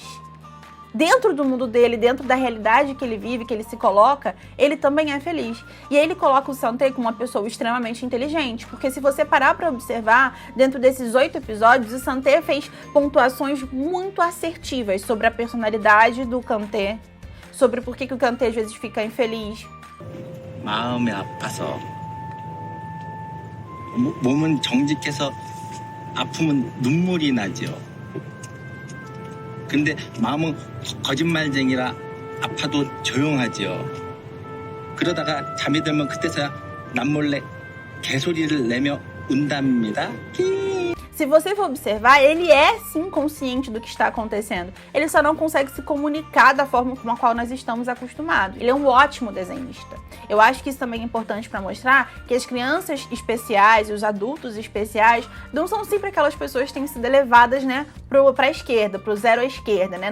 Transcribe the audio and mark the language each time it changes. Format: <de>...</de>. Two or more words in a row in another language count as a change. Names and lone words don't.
<pt>Dentro do mundo dele, dentro da realidade que ele vive, que ele se coloca, ele também é feliz. E aí ele coloca o Santé como uma pessoa extremamente inteligente, porque se você parar para observar, dentro desses 8 episódios, o Santé fez pontuações muito assertivas sobre a personalidade do Kanté, sobre por que o Kanté às vezes fica infeliz.</pt> <ko>마음이 아파서 몸은 정직해서 아프면 눈물이 나죠. 근데 마음은 거짓말쟁이라 아파도 조용하죠. 그러다가 잠이 들면 그때서야 남몰래 개소리를 내며 운답니다.</ko> <pt>Se você for observar, ele é sim consciente do que está acontecendo. Ele só não consegue se comunicar da forma com a qual nós estamos acostumados. Ele é um ótimo desenhista. Eu acho que isso também é importante para mostrar que as crianças especiais e os adultos especiais não são sempre aquelas pessoas que têm sido elevadas, né, para a esquerda, para o zero à esquerda, né?</pt>